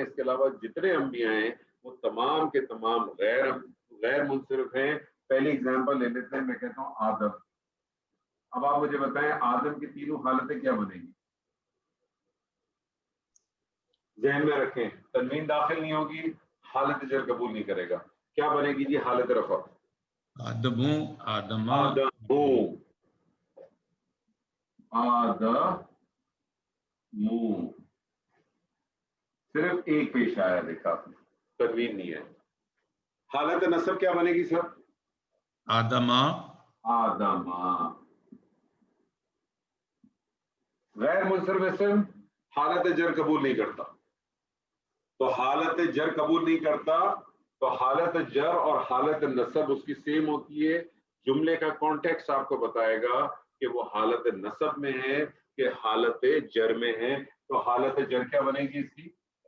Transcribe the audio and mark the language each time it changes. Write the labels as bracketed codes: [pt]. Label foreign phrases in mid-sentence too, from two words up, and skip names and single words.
[ur] اس کے علاوہ جتنے انبیاء ہیں وہ تمام کے تمام غیر منصرف ہیں. پہلی اگزامپل لے لیتے ہیں, میں کہتا ہوں آدم. اب آپ مجھے بتائیں آدم کی تینوں حالتیں کیا بنیں گی؟ ذہن میں رکھیں, تنوین داخل نہیں ہوگی, حالت جر قبول نہیں کرے گا. کیا بنے گی جی حالت رفع؟ آدمو آدما آدمو آدمو. صرف ایک پیش آیا دیکھا آپ نے, تنوین نہیں ہے. حالت نصب کیا بنے گی سر؟ آدما آدما. غیر منصرف اسم حالت جر قبول نہیں کرتا, تو حالت جر قبول نہیں کرتا تو حالت جر اور حالت نصب اس کی سیم ہوتی ہے. جملے کا کانٹیکس آپ کو بتائے گا کہ وہ حالت نصب میں ہے کہ حالت جر میں ہے. تو حالت جر کیا بنے گی اس کی؟